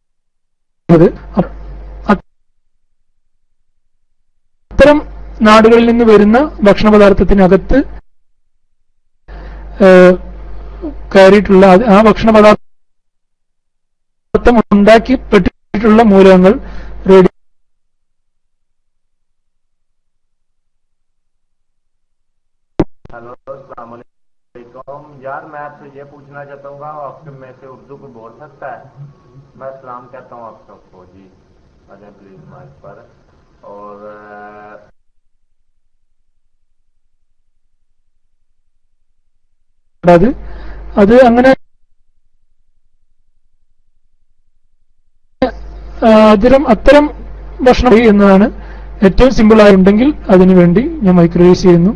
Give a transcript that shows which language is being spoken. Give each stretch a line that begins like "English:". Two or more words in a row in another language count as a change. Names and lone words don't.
Malayalam: അത്തരം നാടുകളിൽ നിന്ന് വരുന്ന ഭക്ഷണ പദാർത്ഥത്തിനകത്ത് കയറിയിട്ടുള്ള ആ ഭക്ഷണ പദാർത്ഥം ഉണ്ടാക്കിപ്പെട്ടിട്ടുള്ള മൂലകങ്ങൾ
Hindi: यार मैं आपसे ये पूछना चाहता हूँ आपके में से उर्दू को बोल सकता है? मैं सलाम कहता हूँ आप सबको जी, आ जाए प्लीज माइक पर। और
Malayalam: അത് അങ്ങനെ അത്തരം ഭക്ഷണം എന്നതാണ് ഏറ്റവും സിമ്പിൾ ആയിട്ടുണ്ടെങ്കിൽ അതിനുവേണ്ടി ഞാൻ
English: mic release
Malayalam: ചെയ്യുന്നു.